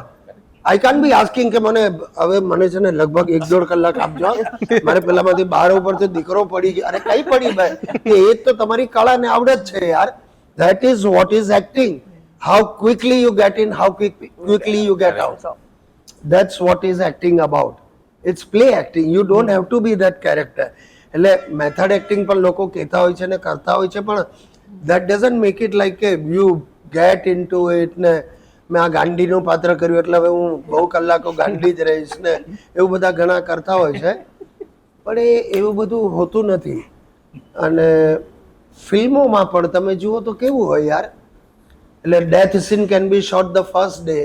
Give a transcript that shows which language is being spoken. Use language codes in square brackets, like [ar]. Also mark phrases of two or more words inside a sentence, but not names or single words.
[en] I can't be asking [gu] કે મને છે ને લગભગ 1-1.5 કલાક આપજો, મારે પેલામાંથી 12 ઉપરથી દીકરો પડી ગયો. અરે કઈ પડી ભાઈ, એ જ તો તમારી કળા ને આવડત છે યાર. [en] That is what is acting. How quickly you get in, how quickly you get out. That's what is acting about. It's play acting. You don't have to be that character. [gu] એટલે [en] method acting [gu] પણ લોકો કહેતા હોય છે ને કરતા હોય છે, પણ [en] that doesn't make it like a you get into it [gu] ને મેં આ ગાંડીનું પાત્ર કર્યું એટલે હવે હું બહુ કલાકો ગાંડી જ રહીશ ને એવું બધા ઘણા કરતા હોય છે, પણ એવું બધું હોતું નથી. અને ફિલ્મોમાં પણ તમે જુઓ તો કેવું હોય યાર, એટલે [en] death scene can be shot the first day